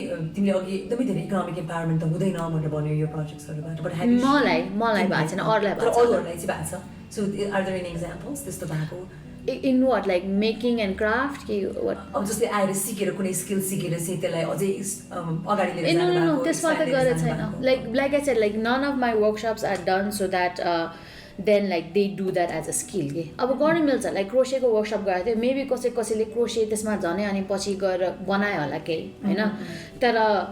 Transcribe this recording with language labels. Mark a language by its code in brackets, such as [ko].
[ne] तिमीले अघि एकदमै धेरै इकोनोमिक इम्पावरमेन्ट त हुँदैन भनेर भन्यो यो प्रोजेक्ट्सहरूबाट बट मलाई भएको छैन अरूहरूलाई चाहिँ भएको छ [en] so are there any examples [ne] त्यस्तो भएको [en] in what like making and craft कि what [ne] अब जस्तै आएर सिकेर कुनै स्किल सिकेर चाहिँ त्यसलाई अझै अगाडि लिएर जानु भएको no त्यसमा त गरेको छैन [en] like I said like none of my workshops are done so that then like they do that as a skill [ne] के अब गर्न मिल्छ लाइक क्रोसेको वर्कसप गरेको थियो मेबी कसैले क्रोसे त्यसमा झनै अनि पछि गएर बनायो होला केही होइन तर